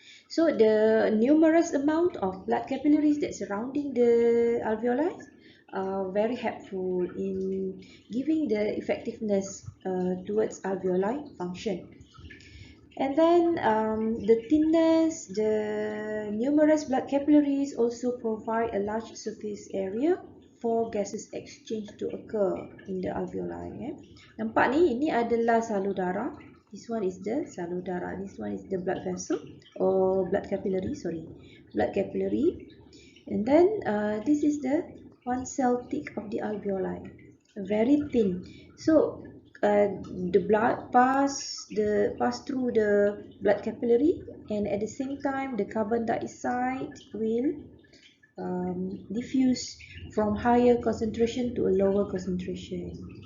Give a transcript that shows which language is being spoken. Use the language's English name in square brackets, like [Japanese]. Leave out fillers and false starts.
[English] So the numerous amount of blood capillaries that surrounding the alveoli are very helpful in giving the effectiveness towards alveoli function. And then the thinness, the numerous blood capillaries also provide a large surface area for gases exchange to occur in the alveoli. [Malay] Nampak ni, ini adalah salur darah. [English] This one is the [Malay] salur darah. [English] This one is the blood vessel or blood capillary. Blood capillary. And then this is the one cell thick of the alveoli. Very thin. So the blood pass through the blood capillary, and at the same time the carbon dioxide will diffuse from higher concentration to a lower concentration.